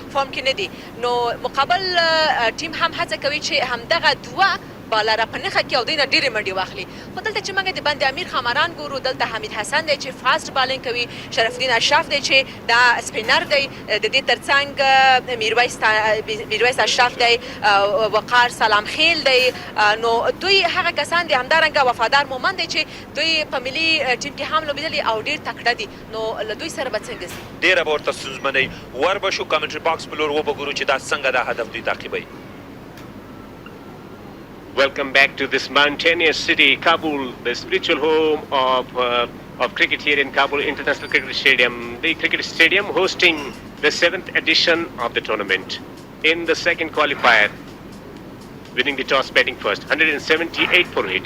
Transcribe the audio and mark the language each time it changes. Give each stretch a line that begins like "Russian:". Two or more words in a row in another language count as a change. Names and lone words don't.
Pashto: فارم کې نه دي نو مقابل ټیم هم هڅه کوي چې همدغه 2 بالره په نښه کې او دوی نه ډېرې منډې واخلي خو دلته چې موږ د بند امیر خامران ګورو دلته حمید حسن دی چې
English: fast bowling
Pashto: کوي شرف الدین اشرف دی چې دا سپینر دی د دې ترڅنګ میرویس اشرف دی وقار سلام خیل دی نو دوی هغه کسان دي همدارنګه وفادار مومن دی چې دوی په ملي ټیم کې هم لوبېدلي او ډېر تکړه دي نو له دوی سره به څنګه ځي ډېره به ورته ستونزمنۍ ور به شو
English: commentary box
Pashto: په لور وبه ګورو چې دا څنګه دا هدف دوی تعقیبوي
English: Welcome back to this mountainous city, Kabul, the spiritual home of cricket here in Kabul International Cricket Stadium. The cricket stadium hosting the 7th edition of the tournament. In the second qualifier, winning the toss, batting first, 178 for it.